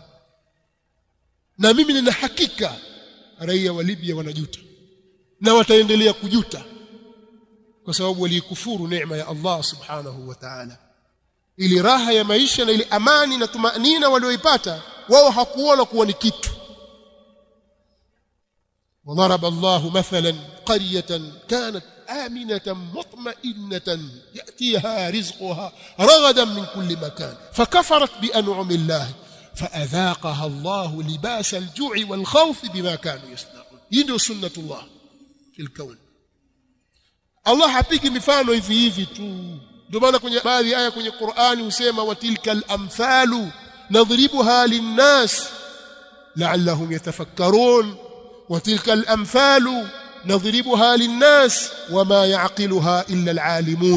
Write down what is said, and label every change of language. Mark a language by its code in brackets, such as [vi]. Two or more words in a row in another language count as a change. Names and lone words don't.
[sw] Na mimi nina hakika raia wa Libya wanajuta. Na wataendelea kujuta. Kwa sababu walikufuru neema ya Allah [ar] سبحانه وتعالى. [sw] Ili raha ya maisha na ile amani na tumaanina walioipata wao hakuona kuwa ni kitu. [ar] وضرب الله مثلا قرية كانت آمنة مطمئنة يأتيها رزقها رغدا من كل مكان فكفرت بأنعم الله فأذاقها الله لباس الجوع والخوف بما كانوا يصنعون. هي سنة الله في الكون. [sw] Allah hapigi mifano hivi tu. Ndio maana kwenye baadhi aya kwenye Qur'ani husema [ar] وتلك الأمثال نضربها للناس لعلهم يتفكرون. وتلك الأمثال نضربها للناس وما يعقلها إلا العالمون.